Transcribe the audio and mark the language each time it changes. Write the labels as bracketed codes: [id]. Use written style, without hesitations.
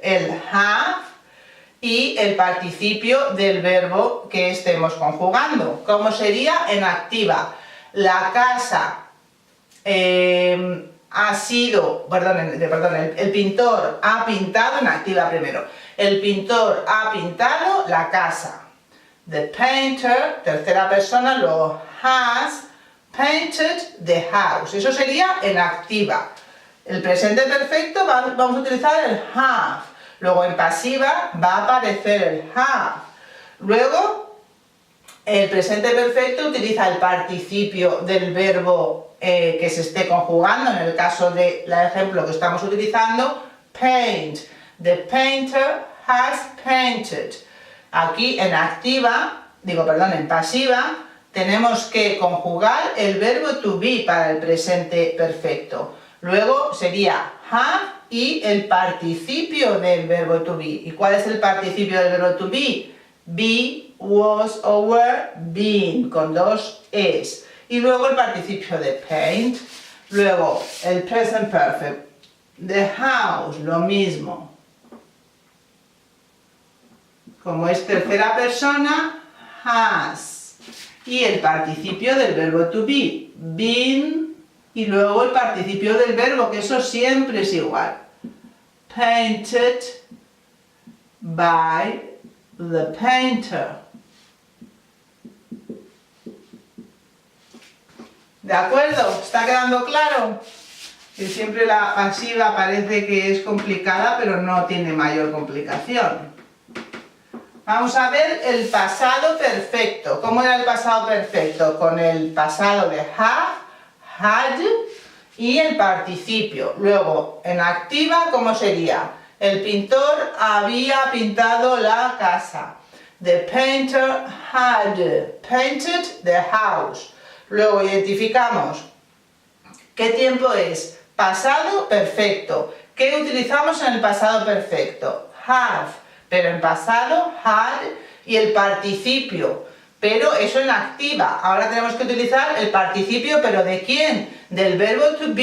[es] El have y el participio del verbo que estemos conjugando. ¿Cómo sería en activa? La casa ha sido, el pintor ha pintado, en activa primero, el pintor ha pintado la casa. [en] The painter, [es] tercera persona, lo [en] has painted the house. [es] Eso sería en activa. El presente perfecto vamos a utilizar el have. Luego en pasiva va a aparecer el have. Luego el presente perfecto utiliza el participio del verbo que se esté conjugando. En el caso del ejemplo que estamos utilizando, paint. [en] The painter has painted. [es] Aquí en activa, en pasiva, tenemos que conjugar el verbo to be para el presente perfecto. Luego sería have y el participio del verbo to be. ¿Y cuál es el participio del verbo to be? Be, was o were, been, con dos es. Y luego el participio de paint. Luego el present perfect. [en] The house, [es] lo mismo. Como es tercera persona, has. Y el participio del verbo to be, been. Y luego el participio del verbo, que eso siempre es igual. [en] Painted by the painter. [es] ¿De acuerdo? ¿Está quedando claro? Que siempre la pasiva parece que es complicada, pero no tiene mayor complicación. Vamos a ver el pasado perfecto. ¿Cómo era el pasado perfecto? Con el pasado de have, had y el participio. Luego, en activa, ¿cómo sería? El pintor había pintado la casa. [en] The painter had painted the house. [es] Luego identificamos qué tiempo es. Pasado perfecto. ¿Qué utilizamos en el pasado perfecto? Have. Pero en pasado, had y el participio, pero eso en activa. Ahora tenemos que utilizar el participio, pero ¿de quién? Del verbo to be.